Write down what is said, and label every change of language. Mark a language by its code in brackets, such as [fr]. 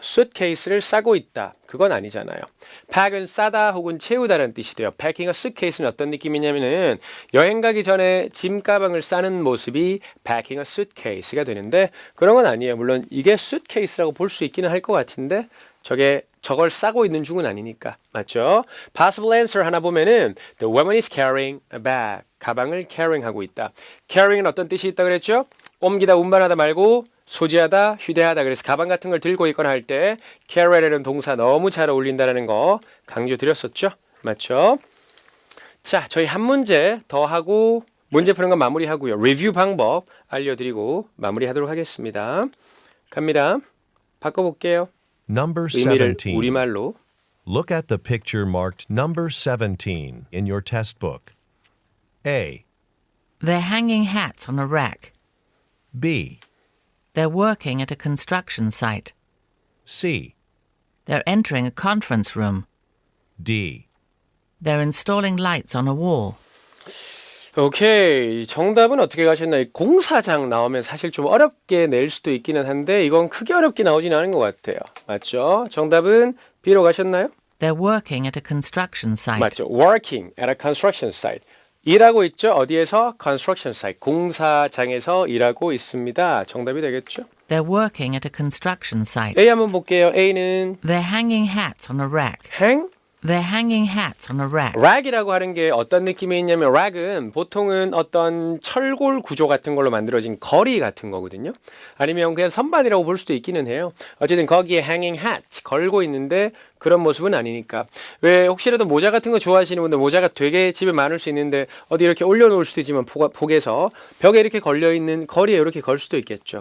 [ko] suitcase를 싸고 있다. 그건 아니잖아요. pack은 싸다 혹은 채우다라는 뜻이 돼요. packing a suitcase는 어떤 느낌이냐면은 여행 가기 전에 짐 가방을 싸는 모습이 packing a suitcase가 되는데 그런 건 아니에요. 물론 이게 suitcase라고 볼 수 있기는 할 것 같은데 저걸 싸고 있는 중은 아니니까. 맞죠? [en] possible answer [ko] 하나 보면은 [en] the woman is carrying a bag. [ko] 가방을 carrying하고 있다. carrying은 어떤 뜻이 있다 그랬죠? 옮기다, 운반하다 말고 소지하다, 휴대하다. 그래서 가방 같은 걸 들고 있거나 할 때 carry라는 동사 너무 잘 어울린다는 거 강조드렸었죠? 맞죠? 자, 저희 한 문제 더 하고 문제 푸는 건 마무리하고요. 리뷰 방법 알려드리고 마무리하도록 하겠습니다. 갑니다. 바꿔볼게요. [en] Number [ko] 의미를 [en] 17. [ko] 우리말로. [en] Look at the picture marked number 17 in your test book. A, They're hanging hats on a rack. B, They're working at a construction site. C, They're entering a conference room. D. They're installing lights on a wall. [ko] 오케이. 정답은 어떻게 가셨나요? 공사장 나오면 사실 좀 어렵게 낼 수도 있기는 한데 이건 크게 어렵게 나오진 않은 것 같아요. 맞죠? 정답은 B로 가셨나요? [en] They're working at a construction site. [ko] 맞죠. [en] Working at a construction site. [ko] 일하고 있죠. 어디에서? Construction site. 공사장에서 일하고 있습니다. 정답이 되겠죠. [en] They're working at a construction site. [ko] A 한번 볼게요. A는 [en] They're hanging hats on a rack. hang? They're hanging hats on a rack. [ko] 락이라고 하는 게 어떤 느낌이 있냐면 락은 보통은 어떤 철골 구조 같은 걸로 만들어진 거리 같은 거거든요. 아니면 그냥 선반이라고 볼 수도 있기는 해요. 어쨌든 거기에 hanging hat 걸고 있는데 그런 모습은 아니니까. 왜 혹시라도 모자 같은 거 좋아하시는 분들 모자가 되게 집에 많을 수 있는데 어디 이렇게 올려놓을 수도 있지만 폭에서 벽에 이렇게 걸려있는 거리에 이렇게 걸 수도 있겠죠.